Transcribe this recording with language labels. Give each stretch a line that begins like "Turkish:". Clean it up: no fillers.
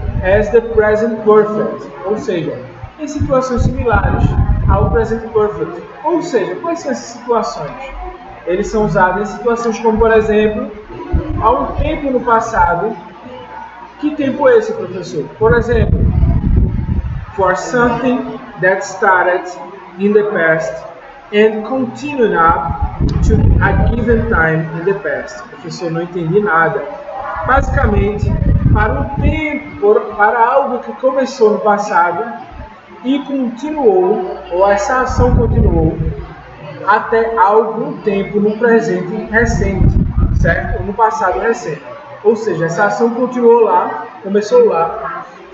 English: As the present perfect,
Portuguese: ou seja, em situações similares ao present perfect. Ou seja, quais são essas situações? Eles são usados em situações como, por exemplo, há um tempo no passado. Que tempo é esse, professor? Por exemplo,
English: for something that started in the past and continued up to a given time in the past.
Portuguese: Professor, não entendi nada. Basicamente, para um tempo, para algo que começou no passado e continuou, ou essa ação continuou, até algum tempo no presente recente, certo? Ou no passado recente. Ou seja, essa ação continuou lá, começou lá,